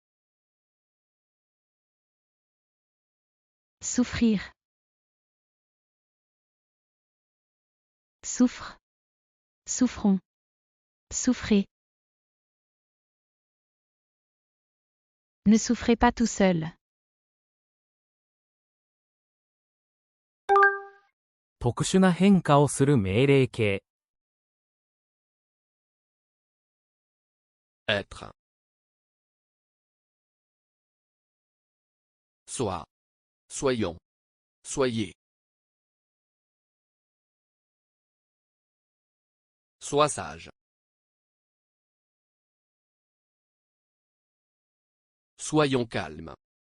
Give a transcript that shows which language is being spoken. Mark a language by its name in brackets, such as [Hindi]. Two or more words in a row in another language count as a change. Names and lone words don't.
[French] Souffrir. Souffre. Souffrons. Souffrez. Ne souffrez pas tout seul. [Japanese] 特殊な変化をする命令形。 [French] Être. Sois. Soyons. Soyez. Sois sage. Soyons calmes.